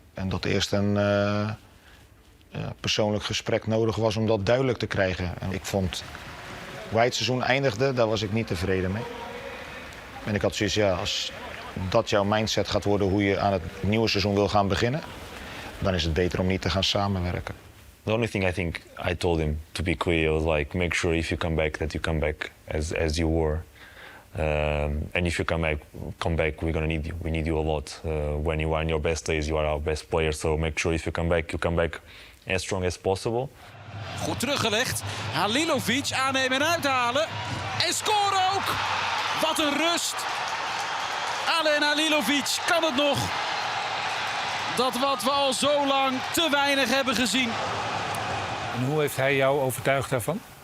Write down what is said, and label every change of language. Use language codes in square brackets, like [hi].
[nl] En dat eerst een persoonlijk gesprek nodig was om dat duidelijk te krijgen. En ik vond, hoe hij het seizoen eindigde, daar was ik niet tevreden mee. En ik had zoiets, ja, als dat jouw mindset gaat worden hoe je aan het nieuwe seizoen wil gaan beginnen, dan is het beter om niet te gaan samenwerken. [en] The only thing I think I told him, to be clear, was like, make sure if you come back that you come back as you were. And if you come back, we're gonna need you. We need you a lot. When you are in your best days, you are our best player. So make sure if you come back as strong as possible. [nl] Goed teruggelegd. Halilović aannemen en uithalen. En scoren ook. Wat een rust. Alen Halilović kan het nog. Dat wat we al zo lang te weinig hebben gezien. En hoe heeft hij jou overtuigd daarvan?